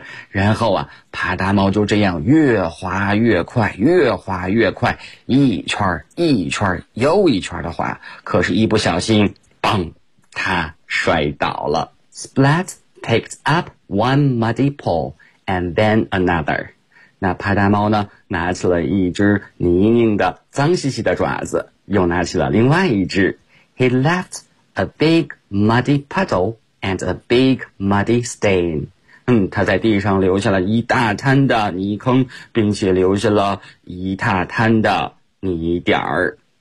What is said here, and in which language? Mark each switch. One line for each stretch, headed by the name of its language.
Chinese: 然后啊，帕达猫就这样越滑越快，越滑越快，一圈一圈又一圈的滑，可是一不小心，砰，他摔倒了。
English: Splat picked up one muddy paw and then another.
Chinese: 那帕达猫呢，拿起了一只泥泞的脏兮兮的爪子，又拿起了另外一只。
English: He left a big muddy puddle and a big muddy stain.
Chinese: 他在地上留下了一大滩的泥坑，并且留下了一大滩的泥点儿。